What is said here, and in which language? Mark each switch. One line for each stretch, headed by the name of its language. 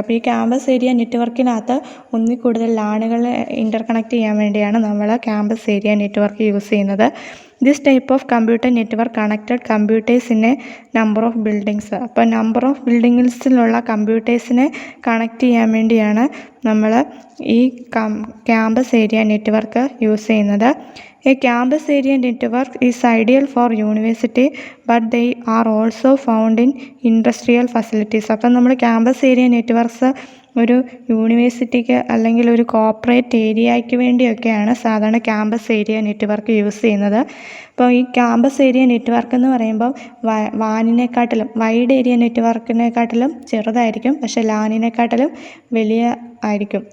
Malayalam: അപ്പോൾ ഈ campus area നെറ്റ്വർക്കിനകത്ത് ഒന്നിൽ കൂടുതൽ ലാനുകളെ ഇൻ്റർകണക്ട് ചെയ്യാൻ വേണ്ടിയാണ് നമ്മൾ ക്യാമ്പസ് ഏരിയ നെറ്റ്വർക്ക് യൂസ് ചെയ്യുന്നത്.
English: This type of computer network connected computers in a number of buildings.
Malayalam: അപ്പോൾ നമ്പർ ഓഫ് ബിൽഡിങ്സിലുള്ള കമ്പ്യൂട്ടേഴ്സിനെ കണക്ട് ചെയ്യാൻ വേണ്ടിയാണ് നമ്മൾ ഈ ക്യാമ്പസ് ഏരിയ നെറ്റ്വർക്ക് യൂസ് ചെയ്യുന്നത്.
English: A campus area network is ideal for university, but they are also found in industrial facilities.
Malayalam: അപ്പം നമ്മൾ campus area networks ഒരു യൂണിവേഴ്സിറ്റിക്ക് അല്ലെങ്കിൽ ഒരു കോർപ്പറേറ്റ് ഏരിയയ്ക്ക് വേണ്ടിയൊക്കെയാണ് സാധാരണ ക്യാമ്പസ് ഏരിയ നെറ്റ്വർക്ക് യൂസ് ചെയ്യുന്നത്. അപ്പോൾ ഈ ക്യാമ്പസ് ഏരിയ നെറ്റ്വർക്ക് എന്ന് പറയുമ്പോൾ വാനിനെക്കാട്ടിലും വൈഡ് ഏരിയ നെറ്റ്വർക്കിനെക്കാട്ടിലും ചെറുതായിരിക്കും, പക്ഷേ ലാനിനെക്കാട്ടിലും വലിയ ആയിരിക്കും.